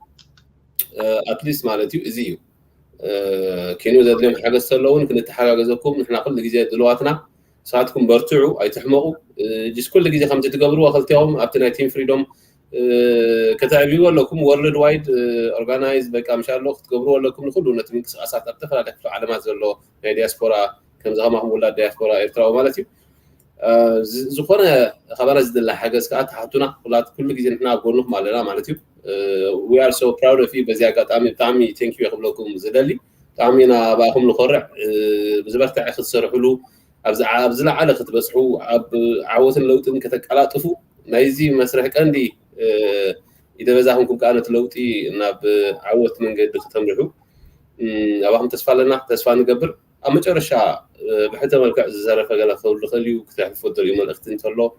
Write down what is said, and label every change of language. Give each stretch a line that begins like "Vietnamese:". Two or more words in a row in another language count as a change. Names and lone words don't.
Tigrinya: ኣትሊስት ማለት እዩ እዚ እዩ ኪኑ ዘድልዮም ሓገዝ ተለውን ክንተሓጋገዘኩም ንሕና ኩሉ ግዜ ድልዋትና ሰዓትኩም በርትዑ ኣይትሕመቑ ጅስ ኩሉ ግዜ ከምቲ ትገብርዎ ክልቲኦም ኣብቲ ናይ ቲም ፍሪዶም ከተዕብዩ ኣለኩም
English: world wide organize
Tigrinya: በቃ ምሻሎ ክትገብርዎ ኣለኩም ንኩሉ ነቲ ምንቅስቃሳት ኣብ ተፈላለየ ክፍሊ ዓለማት ዘሎ ናይ ዲያስፖራ ከም ዝኸማኹም ውላድ ዲያስፖራ ኤርትራዊ ማለት እዩ ዝኾነ خبر ዝደላ ሓገዝ ከዓ ተሓቱና ኩላት ኩሉ ግዜ ንሕና ጎንኩም ኣለና ማለት እዩ
English: we are so proud of you
Tigrinya: በዚ ኣጋጣሚ ብጣዕሚ
English: thank you
Tigrinya: ይኽብለኩም ዝደሊ ብጣዕሚና ባኹም ንኸርዕ ብዝበርትዕ ክትሰርሕሉ ኣብ ዝለዓለ ክትበፅሑ ኣብ ዓወትን ለውጥን ከተቀላጥፉ ናይዚ መስርሕ ቀንዲ ይደበዛኹምኩም ከዓ ነቲ ለውጢ ናብ ዓወት መንገዲ ክትምርሑ ኣባኹም ተስፋ ኣለና ተስፋ ንገብር ኣብ መጨረሻ ብሕተ መልክዕ ዝዘረፈ ገለ ክህሉ ክእል እዩ ክትሕልፎ ደልዩ መልእኽቲ እንተሎ